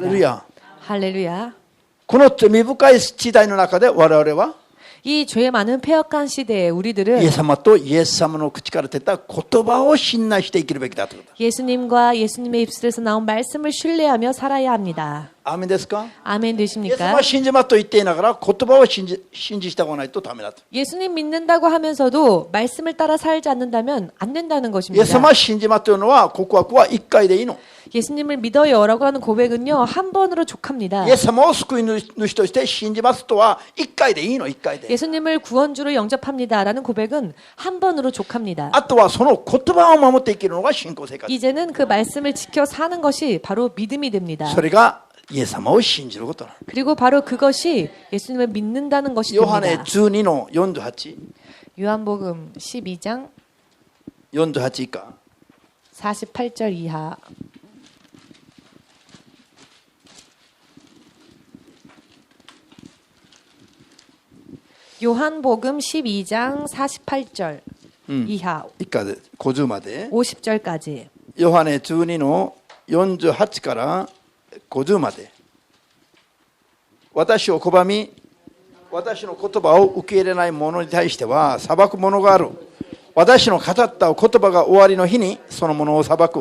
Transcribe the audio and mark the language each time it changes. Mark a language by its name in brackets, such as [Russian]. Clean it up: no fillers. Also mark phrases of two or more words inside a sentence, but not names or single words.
[Japanese] レルヤ。 [Korean] 할렐루야. [Japanese] この罪深い時代の中で我々は [Korean] 이 죄 많은 폐역한 시대에 우리들은 [Japanese] イエス様とイエス様の口から出た言葉を信頼して生きるべきだということだ。 [Korean] 예수님과 예수님의 입술에서 나온 말씀을 신뢰하며 살아야 합니다. [Japanese] アーメンですか？ [Korean] 아멘 [Japanese] イエス様 [Korean] 되십니까? [Japanese] は信じますと言っていながら言葉を信じ従わないとダメだと。 [Korean] 예수님 믿는다고 하면서도 말씀을 따라 살지 않는다면 안 된다는 [Japanese] イエ [Korean] 것입니다. [Japanese] ス様は信じますというのは告白は1回でいいの。 [Korean] 예수님을 믿어요라고 하는 고백은요 한 번으로 족합니다. [Japanese] イエス様を救い主として信じますとは1回でいいの。1回で。 [Korean] 예수님을 구원주로 영접합니다라는 고백은 한 번으로 족합니다. [Japanese] あとはその言葉を守って生きるのが信仰生活。 [Korean] 이제는 그 말씀을 지켜 사는 것이 바로 믿음이 됩니다. [Japanese] それがイエス様を信じることなの。 [Korean] 그리고 바로 그것이 예수님을 믿는다는 것이 [Japanese] ヨハネ [Korean] 됩니다. [Japanese] 12の48。 [Korean] 요한복음 12장 [Japanese] 48以下。 [Korean] 48절 이하. 요한복음 12장 48절 이하 [Japanese] 以下で50まで。 [Korean] 50절까지. [Japanese] ヨハネ12の48から50まで。私を拒み、私の言葉を受け入れない者に対しては裁くものがある。私の語った言葉が終わりの日にそのものを裁く。